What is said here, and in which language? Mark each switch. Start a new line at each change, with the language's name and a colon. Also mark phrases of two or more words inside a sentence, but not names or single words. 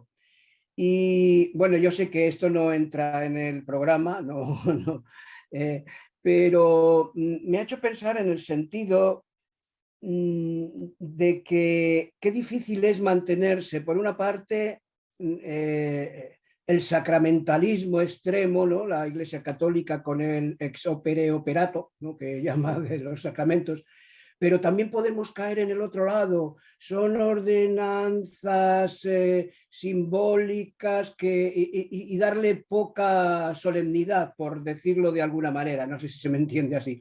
Spanish: Y bueno, yo sé que esto no entra en el programa, no, pero me ha hecho pensar en el sentido de que qué difícil es mantenerse, por una parte, el sacramentalismo extremo, ¿no? La Iglesia Católica con el
Latin: ex opere operato,
Spanish: ¿no? Que llama de los sacramentos, pero también podemos caer en el otro lado. Son ordenanzas simbólicas y darle poca solemnidad, por decirlo de alguna manera. No sé si se me entiende así.